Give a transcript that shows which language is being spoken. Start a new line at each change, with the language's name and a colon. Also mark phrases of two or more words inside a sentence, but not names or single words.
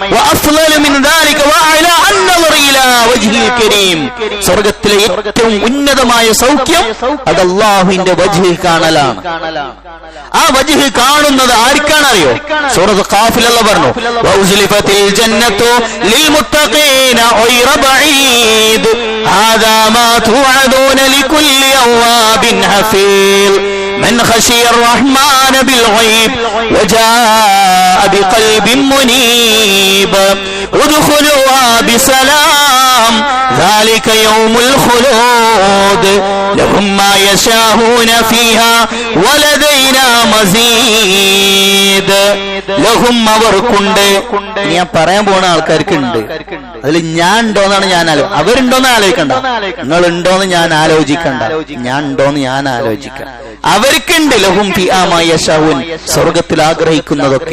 Malayalam: സ്വർഗത്തിലെ ഏറ്റവും ഉന്നതമായ സൗഖ്യം അത് അല്ലാഹുവിന്റെ വജ്ഹിൽ കാണലാണ്. ആ വജ്ഹ് കാണുന്നത് ആർക്കാണറിയോ? സൂറത്ത് ഖാഫിൽ അല്ലാഹു പറഞ്ഞു
Arabic: وأزلفت الجنة للمتقين غير بعيد هذا ما توعدون لكل أواب حفيظ من خشي الرحمن بالغيب وجاء بقلب منيب ادخلوها بسلام ذلك يوم الخلود لهم ما يشاءون فيها ولدينا مزيد.
Malayalam: ലഹും അവർക്കുണ്ട്. ഞാൻ പറയാൻ പോണ ആൾക്കാർക്കുണ്ട്, അതിൽ ഞാൻ ഉണ്ടോന്നാണ് ഞാൻ അവരുണ്ടോന്ന് ആലോചിക്കണ്ട, നിങ്ങൾ ഉണ്ടോന്ന് ഞാൻ ആലോചിക്കണ്ട, ഞാൻ ഉണ്ടോന്ന് ഞാൻ ആലോചിക്കാം. അവർക്കുണ്ട്
Arabic: لهم فيها ما يشاءون,
Malayalam: സ്വർഗത്തിൽ ആഗ്രഹിക്കുന്നതൊക്കെ.